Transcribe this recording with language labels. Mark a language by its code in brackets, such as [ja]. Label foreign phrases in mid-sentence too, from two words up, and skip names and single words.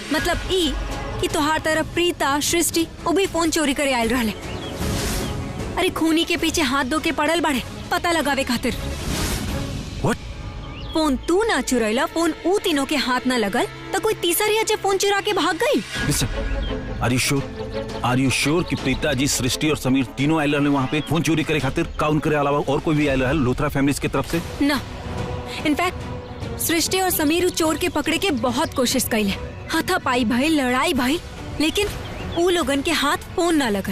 [bho] मतलब ई कि तोहार तरफ प्रीता, सृष्टि वो भी फोन चोरी करे आयल रहले। अरे खूनी के पीछे हाथ धो के पड़ल बाड़े पता लगावे खातिर। What? फोन तू ना चुरैला, फोन ऊ तीनों के हाथ ना लगल तो कोई तीसरी जे फोन चुरा के भाग गई। [en] are you sure [bho] कि प्रीता जी, सृष्टि और समीर तीनों आयल रहे वहाँ पे फोन चोरी करे खातिर? का उनके अलावा और कोई भी आयल रहे लोथरा फैमिलीज की तरफ से? ना, इनफैक्ट सृष्टि और समीर चोर के पकड़े के बहुत कोशिश कैले, हाथापाई भइल, लड़ाई भइल, लेकिन ऊ लोगन के हाथ फोन ना लगल।